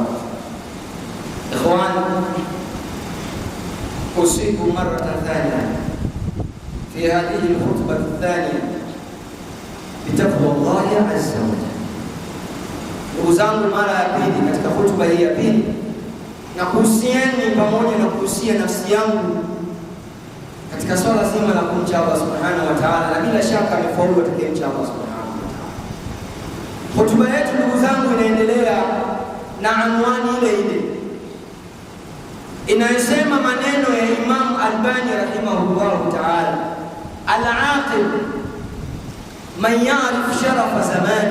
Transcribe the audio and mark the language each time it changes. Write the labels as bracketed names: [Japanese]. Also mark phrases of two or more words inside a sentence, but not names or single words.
[Arabic] إخوان، أوصيكم مرة ثانية في هذه الخطبة الثانية بتقوى الله عز وجل. [Swahili] Ndugu zangu, mara ya pili katika hutuba hii ya pili, na kuhusieni pamoja na kuhusia nafsi yangu katika swala zima la kumcha Allah [Arabic] سبحانه وتعالى, [Swahili] na bila shaka amefaulu atakayemcha Allah [Arabic] سبحانه وتعالى. [Swahili] Hutuba yetu ndugu zangu inaendelea na anwani ile ile inayosema maneno ya Imam Albani [Arabic] رحمه الله تعالى, العاقل من يعرف شرف زمانه.